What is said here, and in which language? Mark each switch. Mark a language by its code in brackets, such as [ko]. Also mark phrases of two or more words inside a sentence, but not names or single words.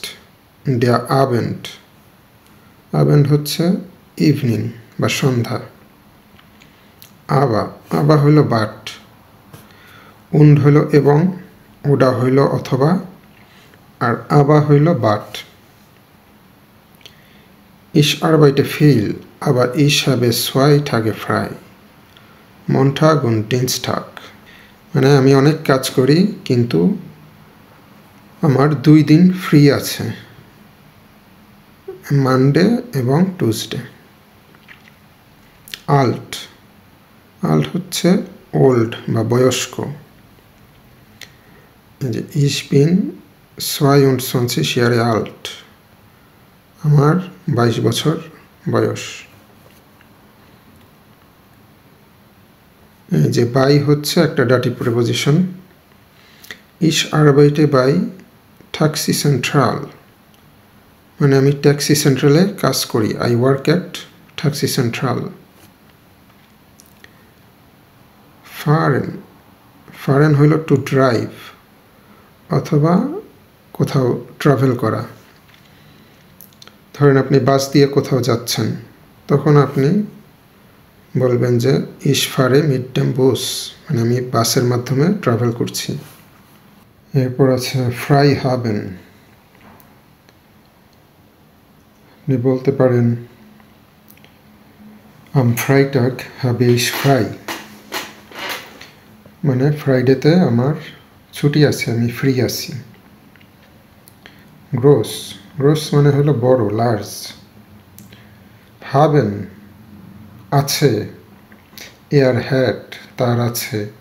[de] der Abend, [bn] আবেন্ড হচ্ছে ইভিনিং বা সন্ধ্যা। আবা, আবা হইল বাট। উন্ড হইল এবং, ওডা হইল অথবা, আর আবা হইল বাট। [de] Ich arbeite viel, aber ich habe 2 Tage frei. Montag und Dienstag, [bn] মানে আমি অনেক কাজ করি কিন্তু আমার 2 দিন ফ্রি আছে, মানডে এবং টুসডে। আল্ট, আল্ট হচ্ছে ওল্ড বা বয়স্ক। [de] যে ich bin 22 Jahre alt, [bn] আমার 22 বছর বয়স। এই যে বাই হচ্ছে একটা [en] dative preposition. [de] Ich arbeite bei Taxi Central, [bn] মানে আমি ট্যাক্সি সেন্ট্রালে কাজ করি। [en] I work at Taxi Central. [bn] ফারেন, ফারেন হইল [en] to drive [bn] অথবা কোথাও ট্রাভেল করা। ধরেন আপনি বাস দিয়ে কোথাও যাচ্ছেন, তখন আপনি বলবেন যে [de] ich fahre mit dem Bus, [bn] মানে আমি বাসের মাধ্যমে ট্রাভেল করছি। এরপর আছে [de] frei haben, [bn] আপনি বলতে পারেন [de] am Freitag habe ich frei, [bn] মানে ফ্রাইডেতে আমার ছুটি আছে, আমি ফ্রি আছি। গ্রোস, গ্রোস মানে হলো বড়, লার্জ। হাবেন আছে, [de] er hat [bn] তার আছে।